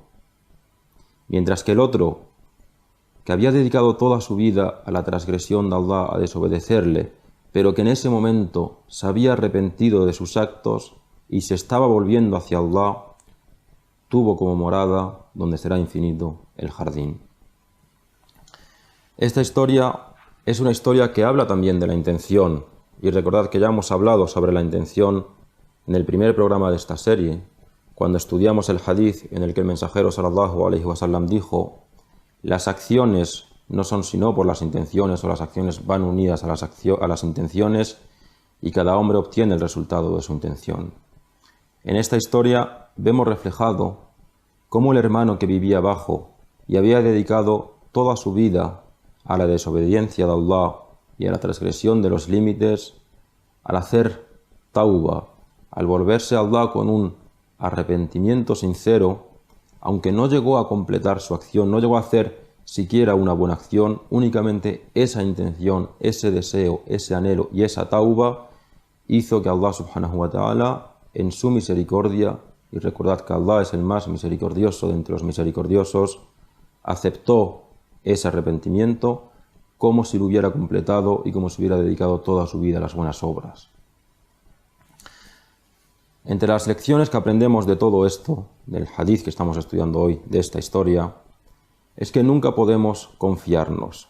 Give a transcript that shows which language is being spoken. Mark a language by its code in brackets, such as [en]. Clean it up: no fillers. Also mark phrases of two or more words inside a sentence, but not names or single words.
[es] Mientras que el otro, que había dedicado toda su vida a la transgresión de Allah, a desobedecerle, pero que en ese momento se había arrepentido de sus actos y se estaba volviendo hacia Allah, tuvo como morada, donde será infinito, el jardín. Esta historia es una historia que habla también de la intención, y recordad que ya hemos hablado sobre la intención en el primer programa de esta serie, cuando estudiamos el hadith en el que el mensajero [ar] صلى الله عليه وسلم [es] dijo: las acciones no son sino por las intenciones, o las acciones van unidas a las intenciones, y cada hombre obtiene el resultado de su intención. En esta historia vemos reflejado cómo el hermano que vivía abajo y había dedicado toda su vida a la desobediencia de Allah y a la transgresión de los límites, al hacer tauba, al volverse a Allah con un arrepentimiento sincero, aunque no llegó a completar su acción, no llegó a hacer siquiera una buena acción, únicamente esa intención, ese deseo, ese anhelo y esa tauba hizo que Allah [ar] سبحانه وتعالى, [es] en su misericordia, y recordad que Allah es el más misericordioso de entre los misericordiosos, aceptó ese arrepentimiento como si lo hubiera completado y como si hubiera dedicado toda su vida a las buenas obras. Entre las lecciones que aprendemos de todo esto, del hadith que estamos estudiando hoy, de esta historia, es que nunca podemos confiarnos.